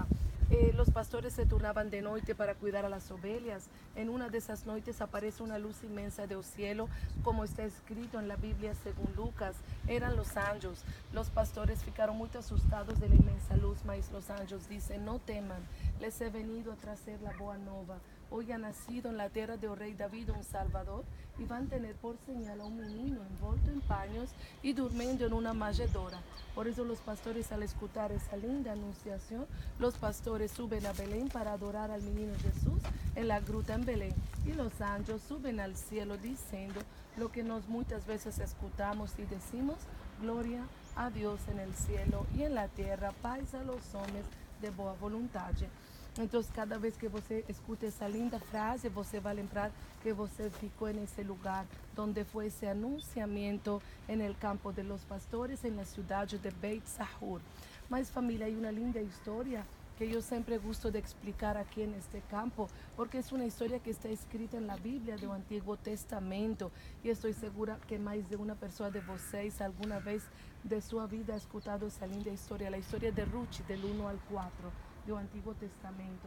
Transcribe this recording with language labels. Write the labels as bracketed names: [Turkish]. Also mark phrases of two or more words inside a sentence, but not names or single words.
[Spanish] Los pastores se turnaban de noche para cuidar a las ovejas. En una de esas noches aparece una luz inmensa del cielo, como está escrito en la Biblia según Lucas. Eran los ángeles. Los pastores ficaron muy asustados de la inmensa luz, mas los ángeles dicen, no teman, les he venido a traer la [Portuguese] boa nova. [Spanish] Hoy ha nacido en la tierra del rey David un Salvador y van a tener por señal a un menino envuelto en paños y durmiendo en una manjedoura. Por eso los pastores, al escuchar esa linda anunciación, los pastores suben a Belén para adorar al menino Jesús en la gruta en Belén. Y los ángeles suben al cielo diciendo lo que nos muchas veces escuchamos y decimos, gloria a Dios en el cielo y en la tierra, paz a los hombres de boa voluntad. [Portuguese] Entonces, cada vez que você escuta essa linda frase, você vai lembrar que você ficou nesse lugar [Spanish] donde fue ese anunciamiento en el campo de los pastores en la ciudad de Beit Sahur. Mas familia, hay una linda historia que yo siempre gusto de explicar aquí en este campo, porque es una historia que está escrita en la Biblia del Antiguo Testamento y estoy segura que más de una persona de vocês alguna vez de su vida ha escuchado esa linda historia, la historia de Ruth del 1 al 4 del Antiguo Testamento.